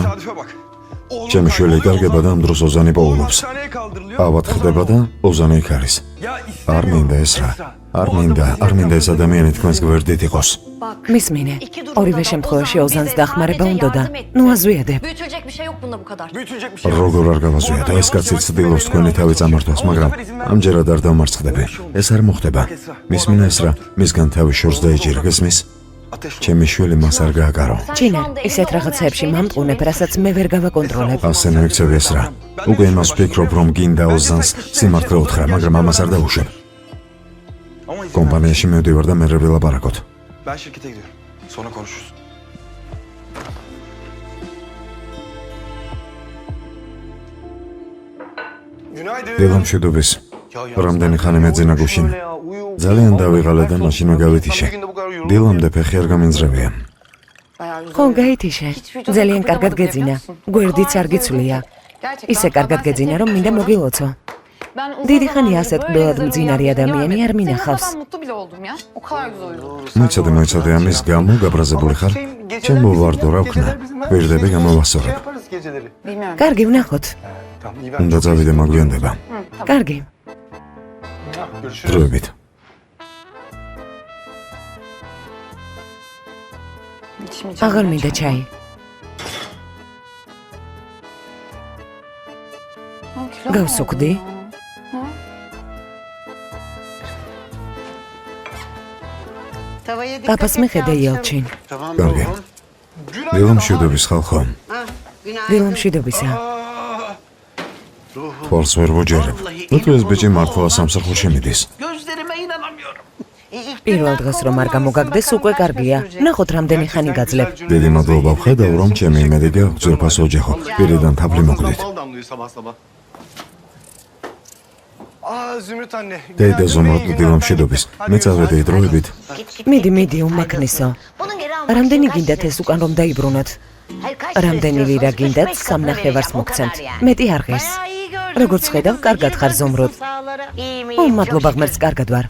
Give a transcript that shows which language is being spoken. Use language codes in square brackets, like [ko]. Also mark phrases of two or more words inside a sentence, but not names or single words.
[ka] ჩემი შვილი კარგება და ამ დროს ოზანი პოულობს. ავად ხდება და ოზანი იქ არის. არ მინდა ეს რა. არ მინდა ეს ადამიანი თქვენს გვერდით იყოს. მისმინე, ორივე შემთხვევაში ოზანს დახმარება უნდოდა. ნუ აზვიადებ. [tr] Büyütülecek bir şey yok bunda bu kadar. [ka] როგორ არ გავაზვიათ, ეს კაცი ცდილობს თქვენი თავი წამართვას, მაგრამ ამჯერად არ დამარცხდები. ეს არ მოხდება. მისმინე ეს რა, მისგან თავი შორს დაიჭირა, გესმის? ჩემი შვილი მას არ გააკარო. ჩინარ, ისეთ რაღაცებში მამტყუნებ, რასაც მე ვერ გავაკონტროლებ. ასე ნეიქცევი ეს რა. უკვე იმას ვფიქრობ, რომ გინდა ოზანს სიმართლე უთხრა, მაგრამ ამას არ დავუშვებ. კომპანიაში მივდივარ და მერე ვილაპარაკოთ. [tr] Ben şirkete gidiyorum. Sonra konuşuruz. Günaydın. [ka] დილამშვიდობის. რამდენი ხანი მეძინა გუშინ. ძალიან დავიღალე და მაშინვე გავეთიშე. დილამდე ფეხი არ გამინძრებია. ხო, გაითიშე. ძალიან კარგად გეძინა. გვერდიც არ გიცვლია. ისე კარგად გეძინა, რომ მინდა მოგილოცო. დიდი ხანია ასეთ კბილად მძინარი ადამიანი არ მინახავს. [tr] Mutlu bile oldum ya. O kadar güzel uyudum. [ka] მოიცადე ამის გამო გაბრაზებული ხარ? ჩემო ვარდო რა ვქნა. ვირდები გამოვასწორებ. [tr] Yaparız geceleri. Bilmiyorum. [ka] კარგი, ვნახოთ. [tr] Tamam iyi ben. [ka] უნდა წავიდე მაგვიანდება. კარგი. [tr] Görüşürüz. [ka] დროებით. [tr] İçmeyeceğim. [ka] აღარ მინდა ჩაი. გავსუქდი. პაპას მიხედე იელჩინ. კარგი. დილამშვიდობის ხალხო. დილამშვიდობისა. თვალს ვერ ვოჯერებ. რატო ეს ბიჭი მართლა სამსახურში მიდის? [tr] Gözlerime inanamıyorum. [ka] პირველ დღეს რომ არ გამოგაგდეს, უკვე კარგია. ნახოთ რამდენი ხანი გაძლებ. დიდი მადლობა ვხედავ, რომ ჩემი იმედი გაქვს ძვირფას ოჯახო. პირიდან თაფლი მოგვდით. [tr] Bal damlıyor sabah sabah. Aa Zümrüt anne. [ka] დედა ზომროტ დილამშვიდობის. მე წავედი დროებით. მიდი, უმაქნისო. რამდენი გინდათ ეს უკან რომ დაიბრუნოთ? რამდენი ლირა გინდათ სამნახევარს მოგცემთ? მეტი არ ღირს. როგორც ხედავ, კარგად ხარ ზომროტ. მადლობა ღმერთს, კარგად ვარ.